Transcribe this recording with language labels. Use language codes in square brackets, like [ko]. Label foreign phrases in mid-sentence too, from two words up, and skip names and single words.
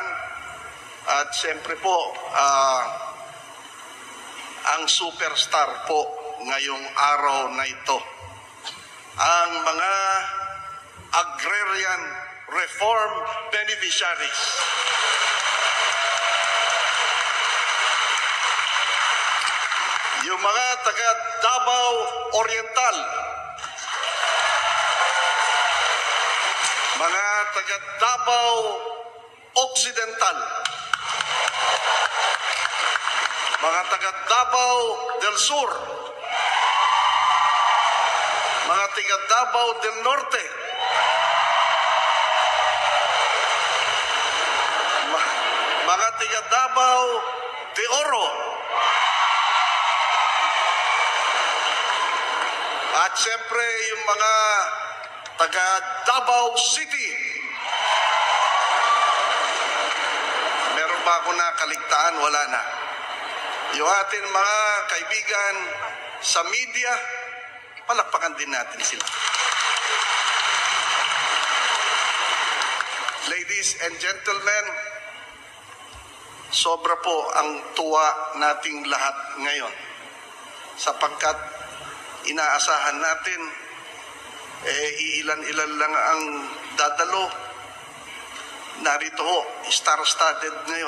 [tl] At siyempre po, ang superstar po ngayong araw na ito, ang mga [en] agrarian reform beneficiaries. [tl] Yung mga taga Davao Oriental, mga taga Davao Occidental, mga taga Davao del Sur, mga taga Davao del Norte, mga taga Davao de Oro, at siyempre yung mga taga Davao City. Meron ba ako nakaligtaan? Wala na. Yung ating mga kaibigan sa media, palakpakan din natin sila. [en] Ladies and gentlemen, [tl] sobra po ang tuwa nating lahat ngayon sapagkat inaasahan natin iilan-ilan lang ang dadalo. Narito ho, star-studded ngayon.